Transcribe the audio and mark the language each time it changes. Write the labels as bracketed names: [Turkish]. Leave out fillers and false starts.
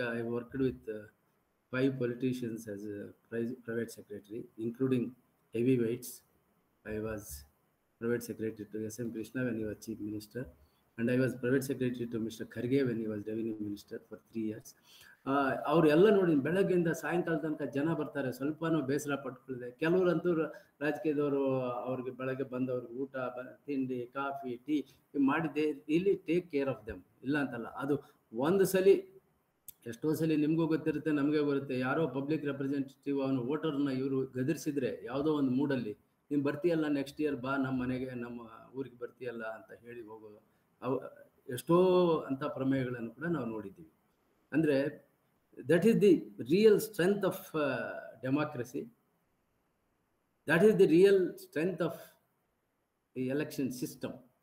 [English] I worked with 5 politicians as a private secretary, including heavyweights. I was private secretary to S.M. Krishna when he was chief minister, and I was private secretary to Mr. Kharge when he was revenue minister for 3 years. [Kannada] ಅವರೆಲ್ಲ ನೋಡಿ ಬೆಳಗ್ಗೆಯಿಂದ ಸಾಯಂಕಾಲ ತನಕ ಜನ ಬರ್ತಾರೆ. ಸ್ವಲ್ಪನೂ ಬೇಸರ ಪಟ್ಕೊಳ್ಳದೆ. ಕೆಲವರಂತೂ ರಾಜಕೀಯದವರು ಅವ್ರಿಗೆ ಬೆಳಗ್ಗೆ ಬಂದವ್ರಿಗೆ ಊಟ, ತಿಂಡಿ, ಕಾಫಿ, ಟೀ ಮಾಡಿದ್ದೆ ಇಲ್ಲಿ [English] take care of them, [Kannada] ಇಲ್ಲ ಅಂತಲ್ಲ. ಅದು ಒಂದು ಸಲ, ಎಷ್ಟೋ ಸಲ ನಿಮಗೂ ಗೊತ್ತಿರುತ್ತೆ, ನಮಗೆ ಬರುತ್ತೆ, ಯಾರೋ ಪಬ್ಲಿಕ್ ರೆಪ್ರೆಸೆಂಟೇಟಿವ್ ಅವನು ವೋಟರ್ನ ಇವರು ಗದರಿಸಿದ್ರೆ ಯಾವುದೋ ಒಂದು ಮೂಡಲ್ಲಿ, ನೀನು ಬರ್ತೀಯಲ್ಲ ನೆಕ್ಸ್ಟ್ ಇಯರ್ ಬಾ ನಮ್ಮ ಮನೆಗೆ, ನಮ್ಮ ಊರಿಗೆ ಬರ್ತೀಯಲ್ಲ ಅಂತ ಹೇಳಿ ಹೋಗೋದು. ಎಷ್ಟೋ ಅಂಥ ಪ್ರಮೇಯಗಳನ್ನು ಕೂಡ ನಾವು ನೋಡಿದ್ದೀವಿ. [English] ಅಂದರೆ that is the real strength of democracy. That is the real strength of the election system.